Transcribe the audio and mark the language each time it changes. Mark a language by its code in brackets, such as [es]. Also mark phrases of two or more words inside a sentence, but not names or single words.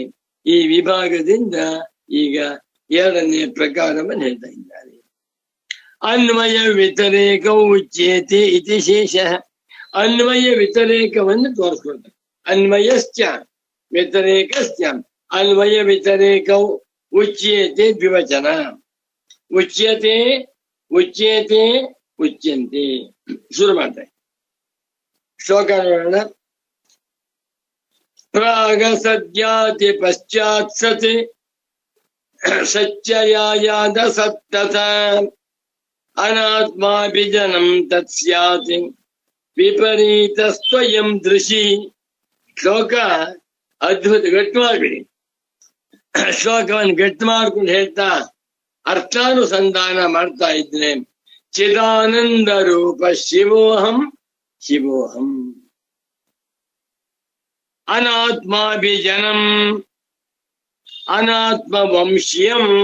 [kn] ಈ ವಿಭಾಗದಿಂದ ಈಗ ಎರಡನೇ ಪ್ರಕಾರವನ್ನು ಹೇಳ್ತಾ ಇದ್ದಾರೆ. ಅನ್ವಯ ವ್ಯತಿರೇಕವು [sa] ಉಚ್ಯತೆ ಇತಿ ಶೇಷ. [kn] ಅನ್ವಯ ವ್ಯತಿರೇಕವನ್ನು ತೋರಿಸ್ಕೊಳ್ತಾರೆ. [sa] ಅನ್ವಯಶ್ಚ ವ್ಯತಿರೇಕಶ್ಚ. [kn] ಅನ್ವಯ ವ್ಯತಿರೇಕವು [sa] ಉಚ್ಯತೆ ದ್ವಿವಚನ. ಉಚ್ಯತೆ ಉಚ್ಯತೆ ಉಚ್ಯಂತೆ. [kn] ಶುರು ಮಾಡ್ತಾರೆ. ಶ್ಲೋಕ ನೋಡೋಣ. [sa] ಪ್ರಾಗ ಸದ್ಯಾತಿ ಪಶ್ಚಾತ್ ಸತ್ ಸಚ್ಚಯಾಯಾದ ಸತ್ತತ ಅನಾತ್ಮಾಭಿಜನಂ ತತ್ ಸ್ಯಾತ್ ವಿಪರೀತ ಸ್ವಯಂ ದೃಶಿ. [kn] ಶ್ಲೋಕ ಅದ್ಭುತ. ಗಟ್ಟು ಮಾಡ್ಬಿಡಿ. ಶ್ಲೋಕವನ್ನು ಗಟ್ಟು ಮಾಡ್ಕೊಂಡು ಹೇಳ್ತಾ ಅರ್ಥಾನುಸಂಧಾನ ಮಾಡ್ತಾ ಇದ್ರೆ [sa] ಚಿದಾನಂದ ರೂಪ ಶಿವೋಹಂ ಶಿವೋಹಂ. ಅನಾತ್ಮಾಭಿಜನಂ ಅನಾತ್ಮ ವಂಶ್ಯಂ.